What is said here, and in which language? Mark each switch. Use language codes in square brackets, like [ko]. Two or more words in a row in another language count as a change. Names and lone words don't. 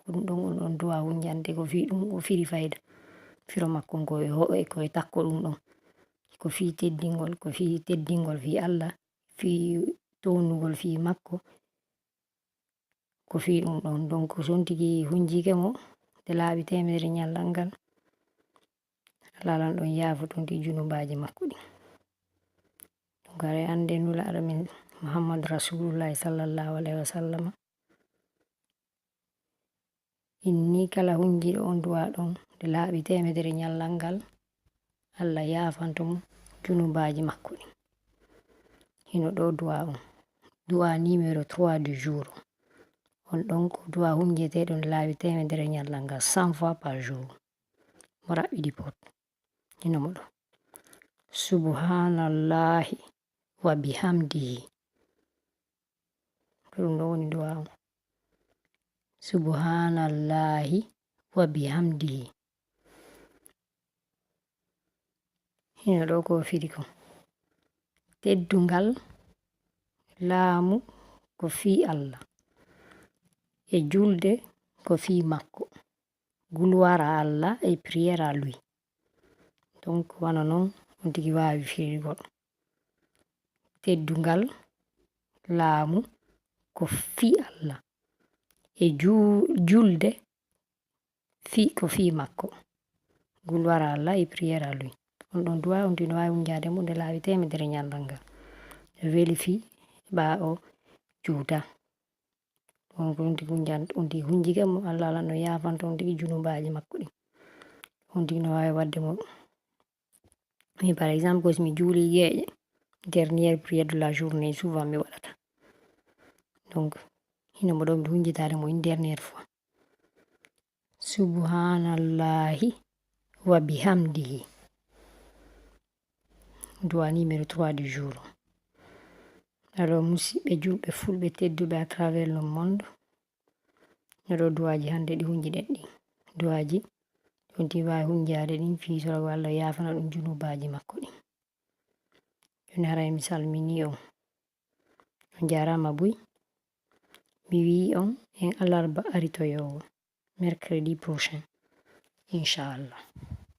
[ff] Ɗum ɗon on ɗon du'a hunjande ko fi ɗum o firi fayda firo makko koye takko ɗum ɗon ko fi teddingol ko fi teddingol fi Allah fi townugol fi makko ko fi ɗum ɗon. Donc son tigi hunjike mo nde laaɓi temedere ñallal ngal lalan ɗon yaafo ɗum ti junubaji makko ɗi. Donc aɗa ande nulaɗo min [ar] محمد رسول الله صلى الله عليه وسلم [ff] inni kala hunjiɗo on du'a ɗon nde laaɓi temedere ñallal ngal Allah yafanto mo junubaji makko ɗi. Hino ɗo du'a on du'a [fr] numéro 3 du jour [ff] on ɗon ko du'a hunjeteɗon laabi temedere ñalɗal ngal [fr] 100 fois par jour [ff] mo raɓɓiɗi pot hino moɗo [ar] سبحان الله وبحمده [ff] ko ɗum ɗo woni du'a on [ar] سبحان الله وبحمده [ff] hino ɗo ko fiɗi ko teddungal laamu ko fii Allah e julde ko fii makko [fr] gloire à Allah et prière à lui [ff] donc wana noon on tigi waawi firigol teddungal laamu ko fii Allah e julde ko fii makko [fr] gloire à Allah et prière à lui [ff] on ɗon duwa on tino waawi hunjade mum nde laabi temedere ñalɗal ngal weli fii ɓa o juuta on ko on tigi hunjike mo Allah ala no yafanta on tigi junubaji makko ɗi on tigi no waawi wadde mo mi [fr] par exemple [ff] ko somi juuli geeƴe [fr] dernière prière de la journée [ff] souvent mi waɗata donc hino mo ɗo mi hunjitade mo [fr] une dernière fois [ar] سبحان الله وبحمده [ff] du'a [fr] numéro 3 du jour [ff] alors musidɓe julɓe fulɓe tedduɓe [fr] à travers le monde [ff] oɗo du'aji hande ɗi hunjiɗen ɗi du'aji on tigi wawi hunjade ɗin fiisorago Allah yafana ɗum junubaji makko ɗi joni haray mi salmini on on jarama buy mi wi on en alarba aritoyowo [fr] mercredi prochain [ff] inchallah